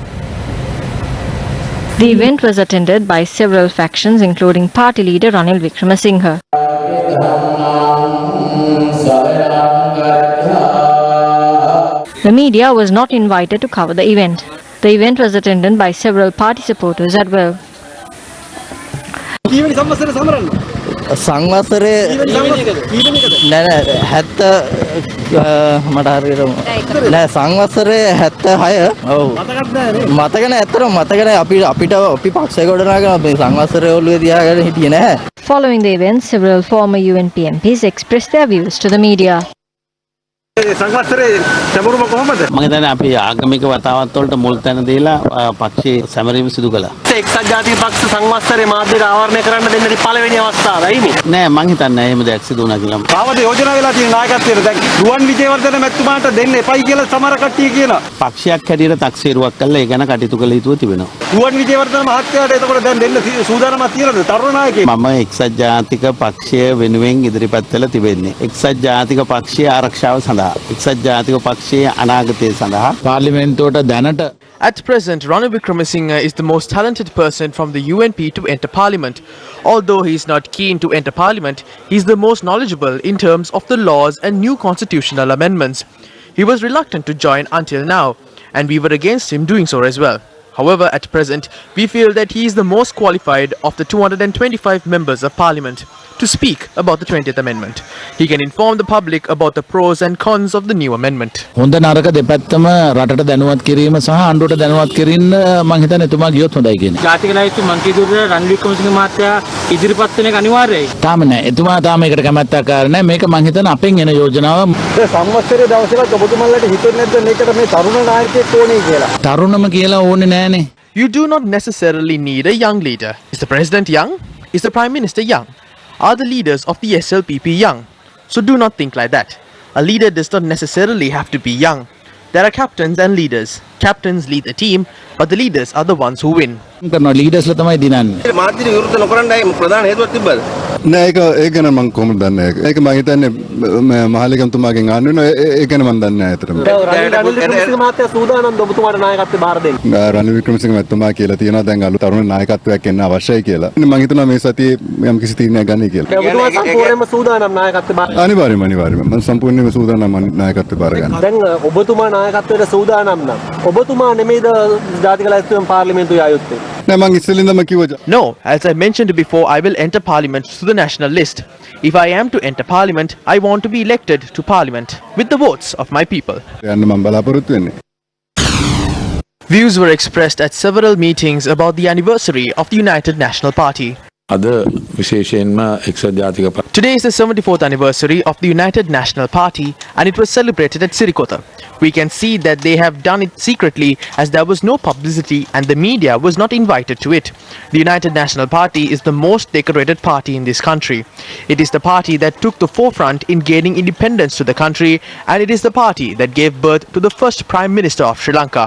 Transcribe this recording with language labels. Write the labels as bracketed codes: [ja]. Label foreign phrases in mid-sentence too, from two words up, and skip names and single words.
[en] The event was attended by several factions including party leader Ranil Wickremesinghe. The media was not invited to cover the event. The event was attended by several party supporters as well. [si] සංවසරේ නෑ 70 මට හරියට නෑ සංවසරේ 76 ඔව් මතක නෑ ඇත්තටම මතක නෑ අපිට අපි පක්ෂය ගොඩනගා මේ සංවසරේ ඔළුවේ තියාගෙන හිටියේ නැහැ. [en] Following the event, several former UNP MPs expressed their views to the media. [si] සංවත්සරේ සැමරුම කොහොමද? මම හිතන්නේ අපි ආගමික වතාවත් වලට මුල් තැන දීලා පක්ෂයේ සැමරීම සිදු කළා. එක්සත් ජාතික පක්ෂ සංවත්සරේ මාධ්‍යට ආවරණය කරන්න දෙන්නේ පළවෙනි අවස්ථාවයි මේ. නෑ මම හිතන්නේ එහෙම දෙයක් සිදු වුණා කියලා. කාවද යෝජනා වෙලා තියෙන නායකත්වයට දැන් රුවන් විජේවර්ධන මැතිතුමාට දෙන්න එපයි කියලා සමහර කට්ටිය කියනවා. පක්ෂයක් හැටියට තක්සේරුවක් කළා ඒ ගැන කටයුතු කළ යුතුව තිබෙනවා. රුවන් විජේවර්ධන මහත්තයාට එතකොට දැන් දෙන්න සූදානමක් තියෙනවද තරුණ නායකයෙක්? මම එක්සත් ජාතික පක්ෂය වෙනුවෙන් ඉදිරිපත් වෙලා තිබෙන්නේ. එක්සත් ජාතික පක්ෂයේ ආරක්ෂාව සඳහා [en] At present, Ranil Wickremesinghe is the most talented person from the UNP to enter parliament. Although he is not keen to enter parliament, he is the most knowledgeable in terms of the laws and new constitutional amendments. He was reluctant to join until now, and we were against him doing so as well. However, at present, we feel that he is the most qualified of the 225 members of parliament to speak about the 20th Amendment. He can inform the public about the pros and cons of the new amendment. [si] හොඳ නරක දෙපැත්තම රටට දැනුවත් කිරීම සහ ආණ්ඩුවට දැනුවත් කිරීම මම හිතන්නේ එතුමා ගියොත් හොඳයි කියන්නේ. ජාතික නායකතු මන්ත්‍රීවරු රනිල් වික්‍රමසිංහ මහත්තයා ඉදිරිපත් වෙන එක අනිවාර්යයි. තාම නෑ. එතුමා තාම ඒකට කැමැත්තක් කරන්නේ නෑ. මේක මම හිතන අපෙන් එන යෝජනාව. සංවත්සරයේ දවසකට ඔබතුමාලට හිතෙන්නේ නැද්ද මේකට මේ තරුණ නායකයෙක් ඕනේ කියලා? තරුණම කියලා ඕනේ නෑනේ. [en] You do not necessarily need a young leader. Is the president young? Is the prime minister young? Are the leaders of the SLPP young? So do not think like that. A leader does not necessarily have to be young. There are captains and leaders. Captains lead a team, but the leaders are the ones who win. [si] leaders ලා තමයි දිනන්නේ. මාධ්‍ය විවෘත නොකරන්නයි ප්‍රධාන හේතුවක් තිබ්බද? නෑ ඒක ගැන මම කොහොමද දන්නේ? ඒක මම හිතන්නේ මහලේකම්තුමාගෙන් අහන්න වෙනවා. ඒක ගැන මම දන්නේ නෑ අතරම. රනිල් වික්‍රමසිංහ මහත්තයා සූදානම්ද ඔබතුමාට නායකත්වය බාර දෙන්න? රනිල් වික්‍රමසිංහ මහත්මයා කියලා තියෙනවා දැන් අලුත් තරුණ නායකත්වයක් එන්න අවශ්‍යයි කියලා. මම හිතනවා මේ සතියේ යම් කිසි තීරණයක් ගන්නයි කියලා. ඔබතුමා සම්පූර්ණයෙන්ම සූදානම් නායකත්වය බාර ගන්න? අනිවාර්යයෙන්ම මම සම්පූර්ණයෙන්ම සූදානම් නායකත්වය බාර ගන්න. දැන් ඔබතුමා නායකත්වයට සූදානම් නම් ඔබතුමා නෙමෙයිද ජාතික ලැයිස්තුවෙන් පාර්ලිමේන්තුවේ ආයුත්තේ? නෑ මං ඉස්සෙල්ලින්දම කිව්වා No, as I mentioned before, I will enter parliament through the national list. If I am to enter parliament, I want to be elected to parliament with the votes of my people. යන්න මං බලාපොරොත්තු වෙන්නේ. [en] Views were expressed at several meetings about the anniversary of the United National Party. [si] අද විශේෂයෙන්ම එක්සත් ජාතික [en] Today is the 74th anniversary of the United National Party and it was celebrated at Sirikota. We can see that they have done it secretly as there was no publicity and the media was not invited to it. The United National Party is the most decorated party in this country. It is the party that took the forefront in gaining independence to the country and it is the party that gave birth to the first Prime Minister of Sri Lanka.